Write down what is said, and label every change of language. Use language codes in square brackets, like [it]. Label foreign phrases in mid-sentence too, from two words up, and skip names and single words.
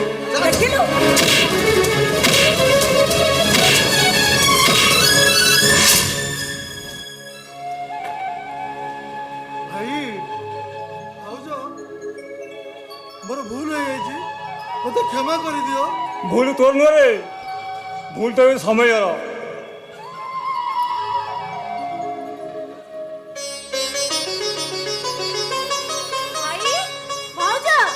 [or] ଦେଖିଲୁ ଭାଇ ଭାଉଜ ମୋର ଭୁଲ ହେଇଯାଇଛି ମତେ କ୍ଷମା କରିଦିଅ। [bn] ভুল তোর নরে, ভুল তো সময়ের। [or] ଭାଇ ଭାଉଜ